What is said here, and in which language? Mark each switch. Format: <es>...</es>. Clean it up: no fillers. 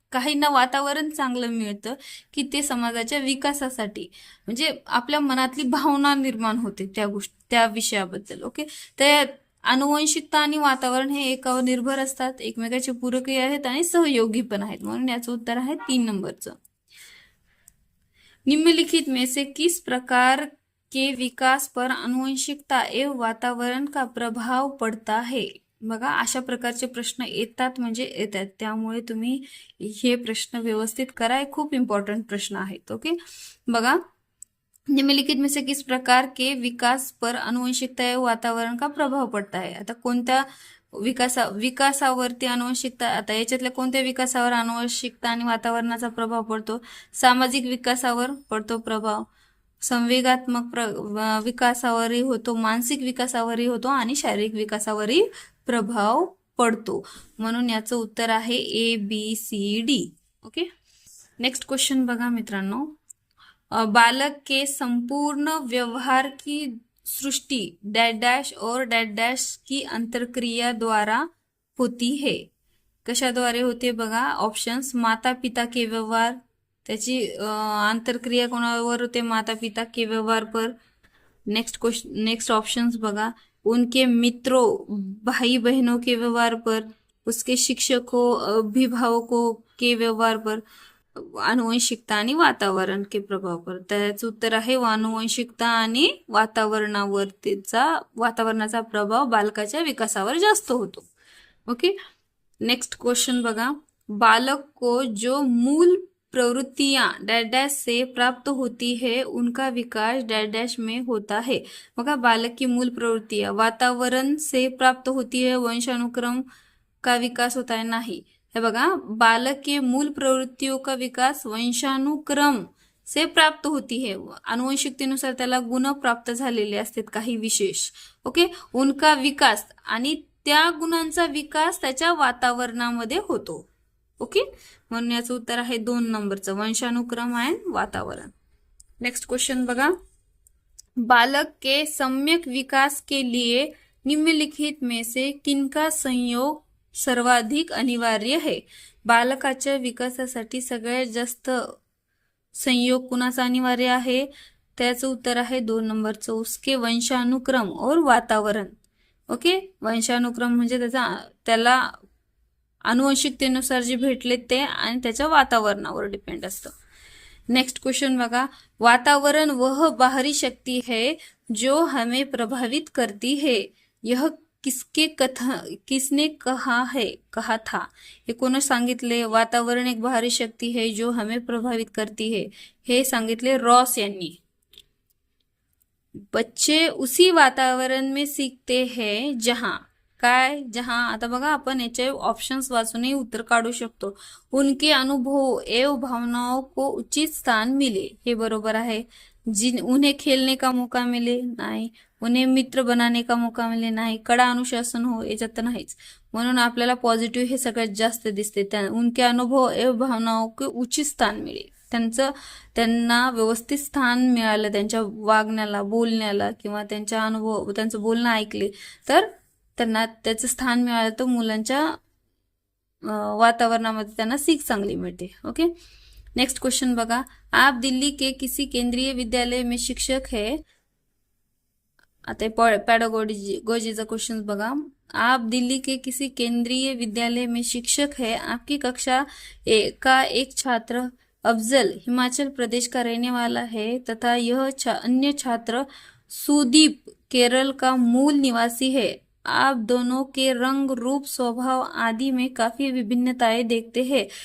<mr>काहींना वातावरण चांगलं मिळतं की ते समाजाच्या विकासासाठी, म्हणजे आपल्या मनातली भावना निर्माण होते त्या विषयाबद्दल. ओके, तर अनुवंशिकता आणि वातावरण हे एकावर निर्भर असतात, एकमेकाचे पूरकही आहेत आणि सहयोगी पण आहेत, म्हणून याचं उत्तर आहे 3 नंबरचं.</mr> <hi>निम्नलिखित में से किस प्रकार के विकास पर अनुवंशिकता एवं वातावरण का प्रभाव पडता है?</hi> <mr>बघा, अशा प्रकारचे प्रश्न येतात म्हणजे येतात, त्यामुळे तुम्ही हे प्रश्न व्यवस्थित करा. हे खूप इम्पॉर्टंट प्रश्न आहेत.</mr> <hi>ओके,</hi> <mr>बघा,</mr> <hi>निम्नलिखित में से किस प्रकार के विकास पर अनुवंशिकता एवं वातावरण का प्रभाव पडता है?</hi> <mr>आता कोणत्या विकासावरती अनुवंशिकता, आता याच्यातल्या कोणत्या विकासावर अनुवंशिकता आणि वातावरणाचा प्रभाव पडतो? सामाजिक विकासावर पडतो प्रभाव, संवेगात्मक विकासावरही होतो, मानसिक विकासावरही होतो आणि शारीरिक विकासावरही प्रभाव पडतो. म्हणून याचं उत्तर आहे ABCD. ओके, नेक्स्ट क्वेश्चन बघा मित्रांनो.</mr> <hi>बालक के संपूर्ण व्यवहार की सृष्टि डैश डैश और डैश डैश की अंतरक्रिया द्वारा होती है.</hi> <mr>कशाद्वारे होते बघा, ऑप्शन्स.</mr> <hi>माता पिता के व्यवहार,</hi> <mr>त्याची आंतरक्रिया कोणावर होते?</mr> <hi>माता पिता के व्यवहार पर.</hi> <mr>नेक्स्ट ऑप्शंस बघा,</mr> <hi>उनके मित्रों भाई बहनों के व्यवहार पर, उसके शिक्षकों अभिभावकों के व्यवहार पर, अनुवंशिकता आणि वातावरण के प्रभाव पर.</hi> <mr>त्याचं उत्तर आहे अनुवंशिकता आणि वातावरणाचा प्रभाव बालकाच्या विकासावर जास्त होतो. ओके, नेक्स्ट क्वेश्चन बघा.</mr> <hi>बालक को जो मूल प्रवृत्तियां डैश डैश से प्राप्त होती है उनका विकास डैश डैश में होता है.</hi> <mr>बघा,</mr> <hi>बालक की मूल प्रवृत्तियां वातावरण से प्राप्त होती है, वंशानुक्रम का विकास होता है नहीं.</hi> <mr>हे बघा,</mr> <hi>बालक के मूल प्रवृत्तियों का विकास वंशानुक्रम से प्राप्त होती है.</hi> <mr>अनुवंशिकतेनुसार त्याला गुण प्राप्त झालेले असतात काही विशेष. ओके,</mr> <hi>उनका विकास</hi> <mr>आणि त्या गुणांचा विकास त्याच्या वातावरणामध्ये होतो. ओके, म्हणून याचं उत्तर आहे 2 नंबरचं, वंशानुक्रम आणि वातावरण. नेक्स्ट क्वेश्चन बघा.</mr> <hi>बालक के सम्यक विकास के लिए निम्नलिखित में से किनका संयोग सर्वाधिक अनिवार्य है?</hi> <mr>बालकाच्या विकासासाठी सगळ्यात जास्त संयोग कुणाचा अनिवार्य आहे? त्याचं उत्तर आहे 2 नंबरचं,</mr> <hi>उसके वंशानुक्रम और वातावरण.</hi> <mr>ओके, वंशानुक्रम म्हणजे त्याला अनुवंशिकतेनुसार जे भेटले ते आणि त्याच्या वातावरणावर डिपेंड असतं. नेक्स्ट क्वेश्चन बघा.</mr> <hi>वातावरण वह बाहरी शक्ति है जो हमें प्रभावित करती है, यह किसने कहा था?</hi> <mr>हे कोण सांगितले?</mr> <hi>वातावरण एक बाहरी शक्ती है जो हमें प्रभावित करती है,</hi> <mr>हे सांगितले रॉस यांनी.</mr> <hi>बच्चे उसी वातावरण में सीखते हैं जहां जहां,</hi> <mr>आता बघा, आपण याचे ऑप्शन्स वाचूनही उत्तर काढू शकतो.</mr> <hi>उनके अनुभव एवं भावनाओं को उचित स्थान मिले,</hi> <mr>हे बरोबर आहे.</mr> <hi>उन्हें खेलने का मौका मिले,</hi> <mr>नाही.</mr> <hi>उन्हें मित्र बनाने का मौका मिले, नाही. कडा अनुशासन हो,</hi> <mr>याच्यात नाहीच. म्हणून आपल्याला पॉझिटिव्ह हे सगळ्यात जास्त दिसते.</mr> <hi>उनके अनुभव एवं भावनाओं को उचित स्थान मिले,</hi> <mr>त्यांना व्यवस्थित स्थान मिळालं, त्यांच्या वागण्याला, बोलण्याला किंवा त्यांचं बोलणं ऐकले तर त्यांना त्याचं स्थान मिळालं, तर मुलांच्या वातावरणामध्ये त्यांना सीख चांगली मिळते. ओके, नेक्स्ट क्वेश्चन बघा.</mr> <hi>आप दिल्ली के किसी केंद्रीय विद्यालय में शिक्षक है.</hi> <mr>आता पैडागोजीचा क्वेश्चन बघा.</mr> <hi>आप दिल्ली के किसी केंद्रीय विद्यालय में शिक्षक है. आपकी कक्षा का एक छात्र अफजल हिमाचल प्रदेश का रहने वाला है तथा यह अन्य छात्र सुदीप केरल का मूल निवासी है. आप दोनों के रंग, रूप, स्वभाव आदि में काफी विभिन्नताएं देखते हैं.</hi>